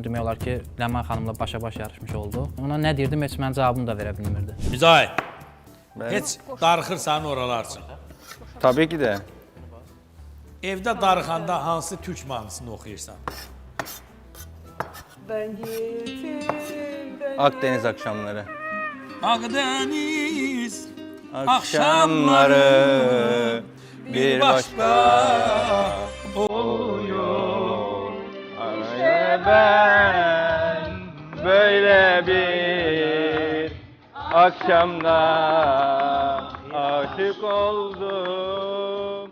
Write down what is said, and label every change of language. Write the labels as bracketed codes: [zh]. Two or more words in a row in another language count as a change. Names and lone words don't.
[az] Demək olar ki, Ləman xanımla başa-baş yarışmış oldu. Ona nə deyirdim, heç mənim cavabımı da verə bilmirdi. Mücahid, heç darıxırsan oralar üçün. Tabii ki də. Evdə darıxanda hansı türk mahnısını oxuyursan? [tr] Akdeniz akşamları. Akdeniz Akşamları bir başka oluyor. Araya ben böyle bir akşamda aşık oldum.